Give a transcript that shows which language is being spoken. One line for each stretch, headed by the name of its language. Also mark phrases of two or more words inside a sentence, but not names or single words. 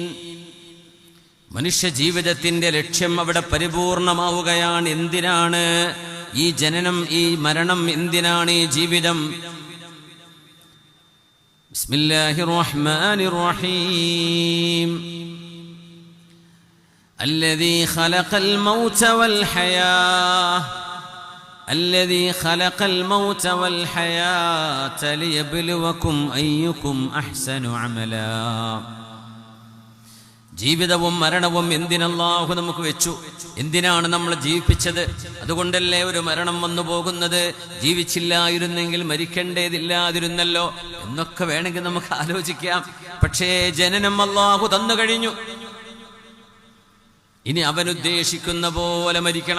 Malayalam: മനുഷ്യ ജീവിതത്തിന്റെ ലക്ഷ്യം അവിടെ പരിപൂർണമാവുകയാണ്. എന്തിനാണ് ഈ ജനനം, ഈ മരണം, എന്തിനാണ് ഈ ജീവിതം?
Arabic: بسم الله الرحمن الرحيم. الذي خلق الموت والحياة الذي خلق الموت والحياة ليبلوكم أيكم أحسن عملا.
Malayalam: ജീവിതവും മരണവും എന്തിനല്ലാഹു നമുക്ക് വെച്ചു? എന്തിനാണ് നമ്മൾ ജീവിപ്പിച്ചത്? അതുകൊണ്ടല്ലേ ഒരു മരണം വന്നു പോകുന്നത്. ജീവിച്ചില്ലായിരുന്നെങ്കിൽ മരിക്കേണ്ടതില്ലാതിരുന്നല്ലോ എന്നൊക്കെ വേണമെങ്കിൽ നമുക്ക് ആലോചിക്കാം. പക്ഷേ ജനനം അല്ലാഹു തന്നു കഴിഞ്ഞു. ഇനി അവനുദ്ദേശിക്കുന്ന പോലെ മരിക്കണം.